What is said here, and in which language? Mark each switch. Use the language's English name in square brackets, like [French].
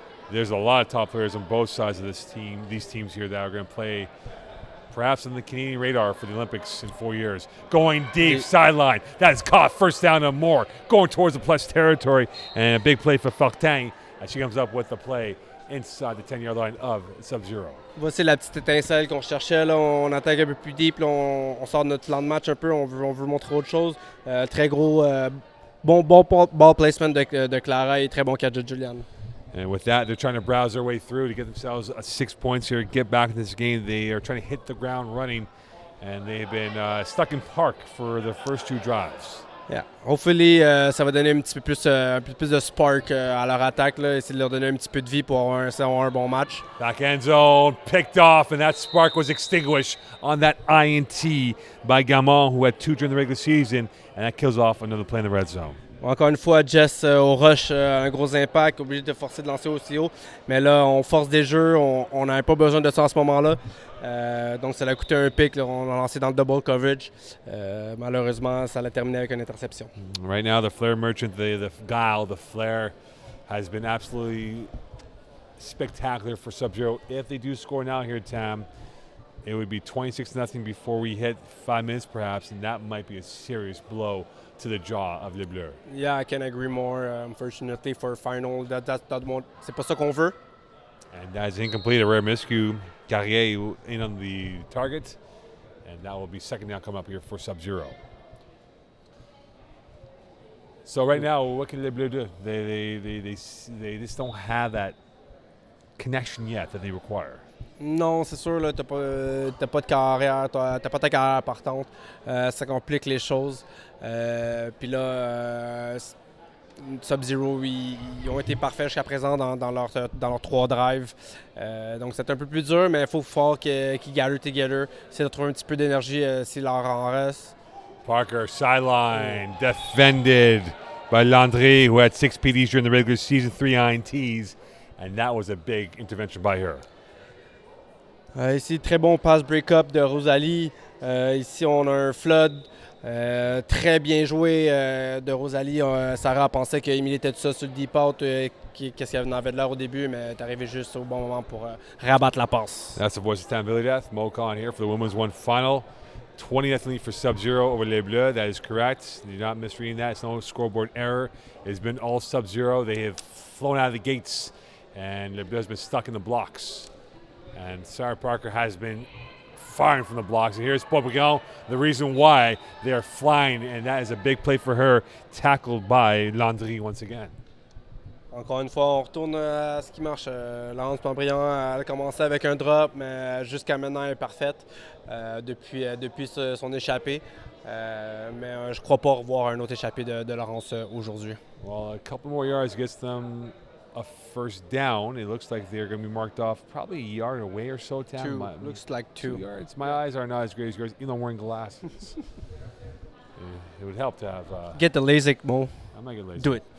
[English] There's a lot of top players on both sides of this team. These teams here that are going to play perhaps on the Canadian radar for the Olympics in 4 years. Going deep, sideline. That is caught. First down and more. Going towards the plus territory. And a big play for Fortin as she comes up with the play inside the 10-yard line of Subzero. [French] Voici la petite étincelle qu'on cherchait. Là. On attaque un peu plus deep. Là. On sort de notre plan de match un peu. On veut montrer autre chose. Très gros, bon ball placement de Clara et très bon catch de Julian. [English] And with that, they're trying to browse their way through to get themselves 6 points here, get back in this game. They are trying to hit the ground running, and they've been stuck in park for the first 2 drives. Yeah. Hopefully, [French] ça va donner un petit peu plus de spark à leur attaque, là, essayer de leur donner un petit peu de vie pour avoir un bon match. [English] Back end zone, picked off, and that spark was extinguished on that INT by Gamon, who had 2 during the regular season, and that kills off another play in the red zone. [French] Encore une fois, Jess au rush, un gros impact, obligé de forcer de lancer aussi haut. Mais là, on force des jeux, on n'avait pas besoin de ça en ce moment-là. Donc, ça l'a coûté un pick. Là, on l'a lancé dans le double coverage. Malheureusement, ça l'a terminé avec une interception. [English] Right now, the Flair merchant, the guile, the Flair, has been absolutely spectacular for Subzero. If they do score now here, Tam, it would be 26-0 before we hit 5 minutes perhaps, and that might be a serious blow to the jaw of Les Bleus. Yeah, I can agree more. Unfortunately, for final, [French] c'est pas ça qu'on veut. [English] And that is incomplete. A rare miscue. Carrier in on the target, and that will be second down come up here for Subzero. So right now, what can Les Bleus do? They just don't have that connection yet that they require. [French] Non, c'est sûr, là, t'as pas de carrière, t'as pas ta carrière partante. Ça complique les choses. Puis là, Subzero, ils ont été parfaits jusqu'à présent dans leurs 3 drives. Donc c'est un peu plus dur, mais il faut fort qu'ils [English] gather together. [French] Essayer de trouver un petit peu d'énergie s'il leur en reste. [English] Parker, sideline, defended by Landry, who had 6 PDs during the regular season, 3 INTs, and that was a big intervention by her. [French] Ici, très bon pass break-up de Rosalie. Ici, on a un flood. Très bien joué de Rosalie. Sarah pensait qu'Emily était tout ça sur le deep out. Qu'est-ce qu'elle avait de l'air au début, mais elle est arrivée juste au bon moment pour rabattre la passe. [English] That's the voice of Tam Villadath. Mocon here for the women's one final. 20th lead for Subzero over Les Bleus. That is correct. You're not misreading that. It's no scoreboard error. It's been all Subzero. They have flown out of the gates, and Les Bleus has been stuck in the blocks. And Sarah Parker has been firing from the blocks. And here's Papillon, the reason why they are flying, and that is a big play for her, tackled by Landry once again. [French] Encore une fois, on retourne à ce qui marche. Laurence Pontbriand, elle a commencé avec un drop, mais jusqu'à maintenant, elle est parfaite depuis son échappée. Mais je ne crois pas revoir un autre échappé de Laurence aujourd'hui. [English] Well, a couple more yards gets them a first down. It looks like they're going to be marked off probably a yard away or so, Tam. Looks like 2 yards. My eyes are not as great as yours, even though I'm wearing glasses. It would help to have... Get the LASIK, Mo. I'm not going to Do it.